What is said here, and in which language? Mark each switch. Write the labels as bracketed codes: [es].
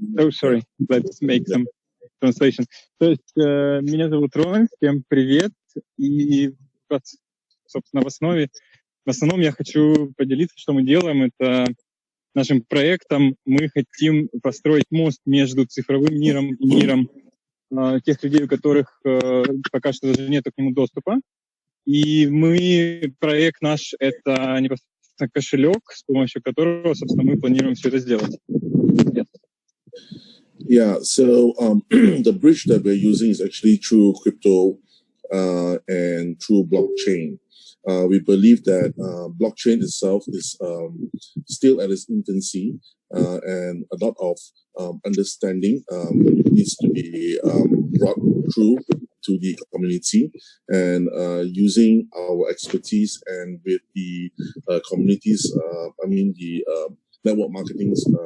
[en] sorry, let's make some translation. [ru] То есть меня зовут Рональд, всем привет. И, собственно, в основном я хочу поделиться, что мы делаем. Это нашим проектом мы хотим построить мост между цифровым миром и миром тех людей, у которых пока что даже нет к нему доступа. И проект наш — это непосредственно кошелек, с помощью которого, собственно, мы планируем все это сделать. [en] Yes. Yeah, so the bridge that we're using is actually through crypto and through blockchain. We believe that blockchain itself is still at its infancy, and a lot of understanding needs to be brought through to the community, and using our expertise and with the communities, the network marketing's